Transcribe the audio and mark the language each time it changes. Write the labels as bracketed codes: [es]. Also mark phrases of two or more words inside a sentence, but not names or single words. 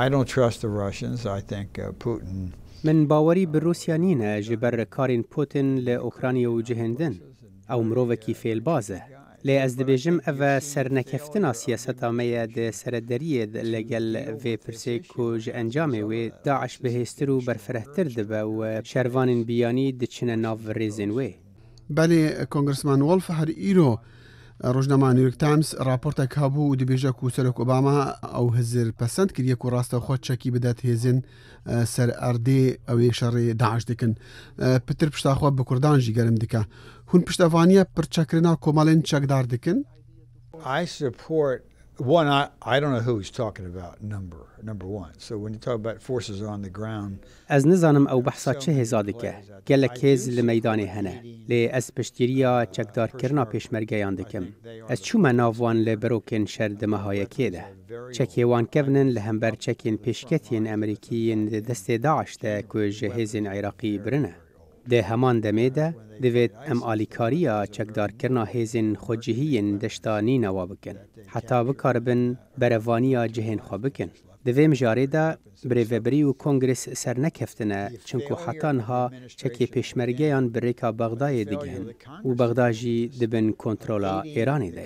[ku] من باوری به روسیا نینه جبر کارین پوتین لأوکرانیا و جهندن او مرووکی فیل بازه. لی از دبیجم او سرنکفتنا سیاستا میا ده سردریه لگل وی پرسه کج انجامه و داعش بهستر و برفرهتر دبه و شروان بیانی دچنه ناو ریزن وی. بله کنگرسمان ولف هر ایرو روزنامه نیویورک تایمز راپورتا کابو و دبیجا کو سرک اوباما او هزر پسند کریه کو راستا خود چکی بدات هزن سر اردی او شر داعش دکن پتر پشتا خو به کردان جی گرم دکا هون پشتوانیا پر چکرنا کومالن چکدار دکن. [en] I support one. I don't know who he's talking about. Number one. So when you talk about forces on the ground, [ku] از نزانم او بحثا چه هزادکه گلک هز لمیدانی هنه لی از پشتیریا چکدار کرنا پیشمرگیان دکم از چوما ناوان لبروکن شرد مهایکی ده چکی وان کونن لهمبر چکین پیشکتین امریکیین دست داعش ده که جهزین عراقی برنه ده همان دمه ده دوید ام آلیکاریا چکدار کرنا هزین خودجهیین دشتانی نوا بکن حتی بکاربن بروانیا جهین خوا بکن دوی مجاره ده بریوبری و کنگرس سر نکفتنه چونکو حتی انها چکی پیشمرگیان بریکا بغدای دیگهن و بغداجی دبن کنترولا ایرانی ده.